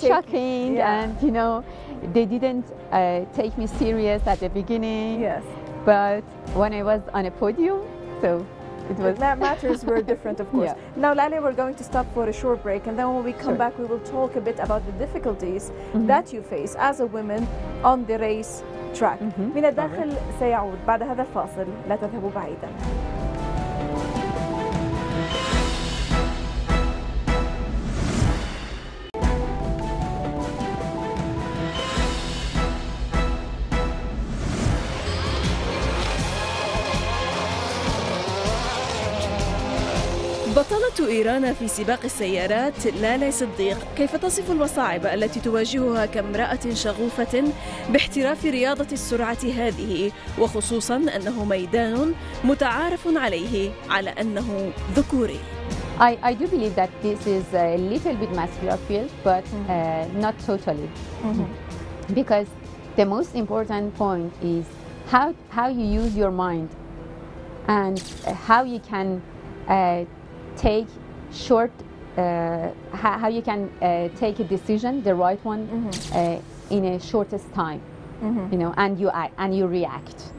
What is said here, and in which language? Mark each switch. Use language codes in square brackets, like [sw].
[en] shocking, and they didn't take me serious at the beginning. Yes, but when I was on a podium, so it was matters were different, of course. Now, لاله, we're going to stop for a short break, and then when we come back, we will talk a bit about the difficulties that you face as a woman on the race track. [ar] من الداخل سيعود بعد هذا الفاصل، لا تذهبوا بعيدا. بطلة إيران في سباق السيارات لاله صديق كيف تصف المصاعب التي تواجهها كامرأة شغوفة باحتراف رياضة السرعة هذه، وخصوصا أنه ميدان متعارف عليه على أنه ذكوري. [en] I do believe that this is a little bit muscular field, but not totally. Because the most important point is how you use your mind and how you can take short, how you can take a decision, the right one, in a shortest time, and you react.